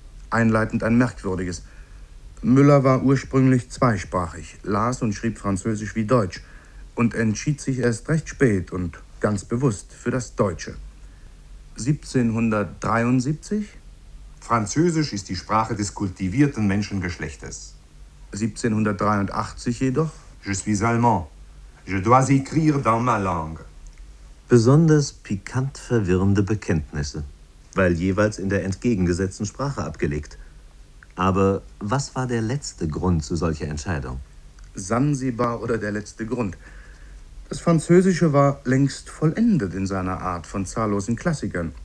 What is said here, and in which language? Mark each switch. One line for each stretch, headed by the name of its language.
German: Einleitend ein merkwürdiges. Müller war ursprünglich zweisprachig, las und schrieb Französisch wie Deutsch und entschied sich erst recht spät und ganz bewusst für das Deutsche. 1773? Französisch ist die Sprache des kultivierten Menschengeschlechtes. 1783 jedoch?
French: Je suis allemand. Je dois écrire dans ma langue.
German: Besonders pikant verwirrende Bekenntnisse, weil jeweils in der entgegengesetzten Sprache abgelegt. Aber was war der letzte Grund zu solcher Entscheidung? Sansibar oder der letzte Grund? Das Französische war längst vollendet in seiner Art von zahllosen Klassikern.